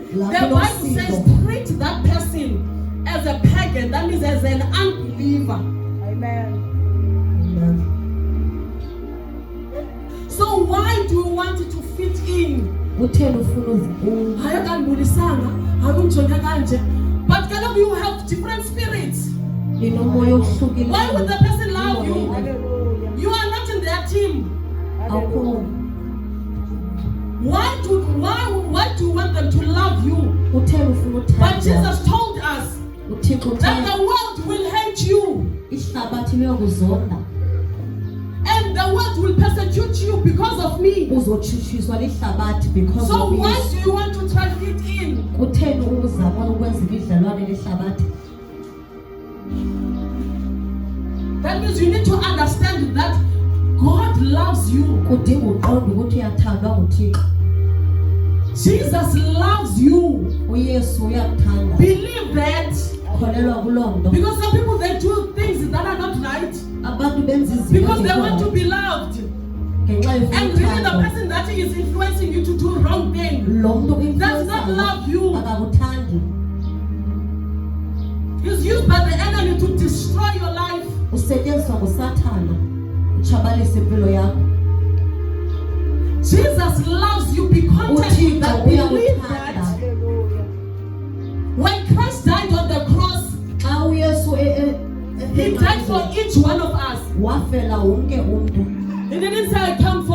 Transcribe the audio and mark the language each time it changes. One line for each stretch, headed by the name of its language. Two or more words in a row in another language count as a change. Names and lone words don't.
English: The Bible says, treat that person as a pagan, that means as an unbeliever. Amen. So why do you want to fit in?
Xhosa: Utheni ufuna uzibona? Hayi kandibulisanga, akunjonge kanje.
English: But kaloku you have different spirits.
Xhosa: Inomoya ohlukile.
English: Why would the person love you? You are not in their team.
Xhosa: Awukho.
English: Why do you want them to love you?
Xhosa: Utheni ufuna
English: But
Xhosa: uthandwa?
English: Jesus told us
Xhosa: Uthixo
English: that
Xhosa: uthanda
English: the world will hate you,
Xhosa: ihlabathi liyokuzonda.
English: and the world will persecute you because of me.
Xhosa: Uzotshutshiswa lihlabathi because
English: So of why this. do you want to try to fit in?
Xhosa: Kutheni uzama ukwenza imidlelwane lihlabathi?
English: That means you need to understand that God loves you.
Xhosa: Kudinga uqonde ukuthi uyathandwa nguThixo.
English: Jesus loves you.
Xhosa: uYesu uyakuthanda.
English: Believe that.
Xhosa: Kholelwa kuloo nto.
English: Because some people, they do things that are not right
Xhosa: Abantu benza izinto
English: because they want to
Xhosa: ezingekho
English: be loved.
Xhosa: ngenxa
English: And
Xhosa: yofuna
English: really the
Xhosa: uthandwa.
English: person that is influencing you to do wrong thing
Xhosa: Lo mntu
English: does not love you.
Xhosa: akakuthandi.
English: He's used by the enemy to destroy your life.
Xhosa: Usetyenziswa nguSathana utshabalise impilo yakho.
English: Jesus loves you. Be content with
Xhosa: uThixo
English: that. Believe
Xhosa: uyakuthanda.
English: that. When Christ died on the cross,
Xhosa: Xa uYesu
English: He died for each one of us.
Xhosa: wafela wonke umntu.
English: He didn't say, come